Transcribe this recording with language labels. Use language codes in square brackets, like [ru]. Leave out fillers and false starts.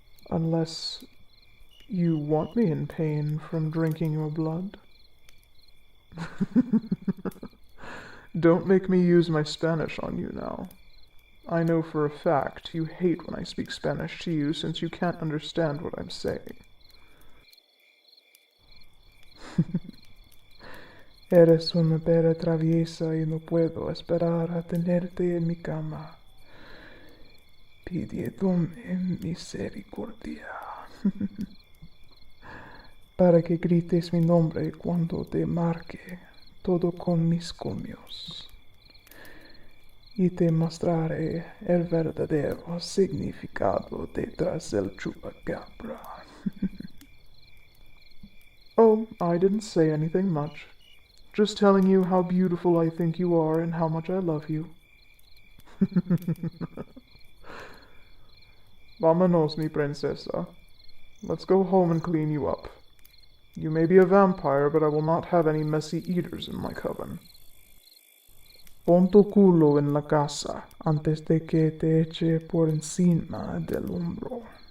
[en] Unless you want me in pain from drinking your blood. Don't make me use my Spanish on you now. I know for a fact you hate when I speak Spanish to you since you can't understand what I'm saying. [es] Eres una perra traviesa y no puedo esperar a tenerte en mi cama. Pidiéndome misericordia. Para que grites mi nombre cuando te marque todo con mis colmillos. Y te mostraré el verdadero significado detrás del chupacabra. [en] Oh, I didn't say anything much. Just telling you how beautiful I think you are and how much I love you. [es] Vámonos, mi princesa. [en] Let's go home and clean you up. You may be a vampire, but I will not have any messy eaters in my coven. [es] Pon tu culo en la casa antes de que te eche por encima del hombro.